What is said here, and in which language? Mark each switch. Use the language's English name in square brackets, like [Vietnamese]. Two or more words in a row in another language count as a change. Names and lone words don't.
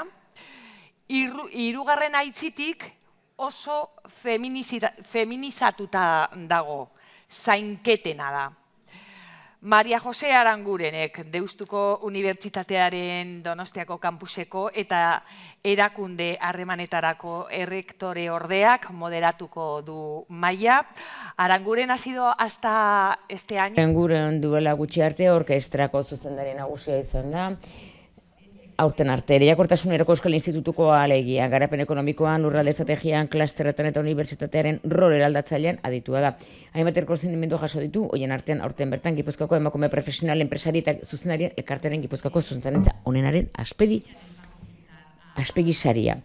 [Basque] Hirugarren aitzitik oso feminizatuta dago, zainketena da. Maria Jose Arangurenek Deustuko Unibertsitatearen Donostiako kampuseko eta erakunde harremanetarako errektore ordeak moderatuko du maila. [Spanish] Aranguren ha sido hasta este año. [Basque] Aranguren duela gutxi arte orkestrako zuzendari nagusia izan da. Aurten arte, Lehiakortasunerako Euskal Institutuko alegia, garapen ekonomikoan, lurralde estrategian, klasterretan eta unibertsitatearen rol eraldatzailean aditua da. Hainbat errekonozimendu jaso ditu, hoien artean aurten bertan Gipuzkoako emakume profesional enpresari eta zuzendarien elkartearen Gipuzkoako zuzendaritza onenaren aspegi saria.